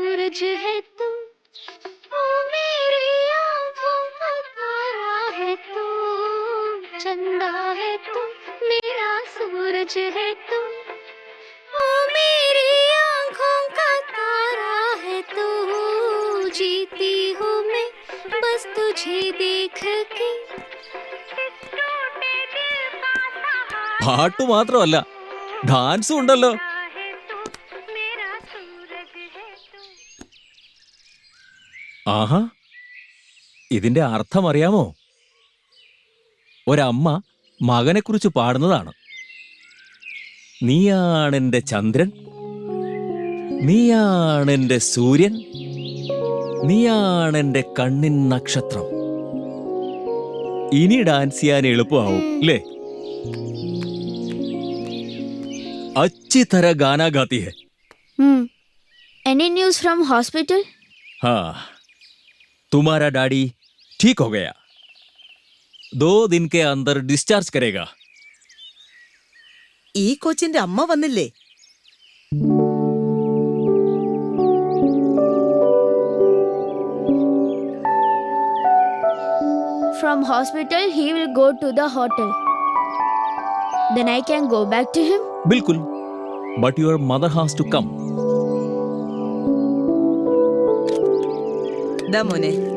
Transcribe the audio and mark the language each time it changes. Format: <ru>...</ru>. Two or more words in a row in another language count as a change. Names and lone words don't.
<hi>सूरज है तू, ओ मेरी आँखों का तारा है तू, चंदा है तू, मेरा सूरज है तू, ओ मेरी आँखों का तारा है तू, जीती हूँ मैं बस तुझे देख के।</hi> <ml>പാട്ട് മാത്രമല്ല ഡാൻസും ഉണ്ടല്ലോ. ആഹാ, ഇതിന്റെ അർത്ഥം അറിയാമോ? ഒരമ്മ മകനെക്കുറിച്ച് പാടുന്നതാണ്. നീയാണെന്റെ ചന്ദ്രൻ, നീയാണെന്റെ സൂര്യൻ, നീയാണെന്റെ കണ്ണിൻ നക്ഷത്രം. ഇനി ഡാൻസ് ചെയ്യാൻ എളുപ്പമാവും അല്ലേ?</ml> <hi>अच्छी तरह गाना गाती है.</hi> <en>Any news from hospital?</en> <hi>हाँ, तुम्हारा डैडी ठीक हो गया. 2 दिन के अंदर डिस्चार्ज करेगा.</hi> <ml>ഈ കൊച്ചിന്റെ അമ്മ വന്നില്ലേ?</ml> <en>From hospital he will go to the hotel. Then I can go back to him.</en> <hi>बिल्कुल.</hi> <en>But your mother has to come.</en> <ml>ദാ മോനെ.</ml>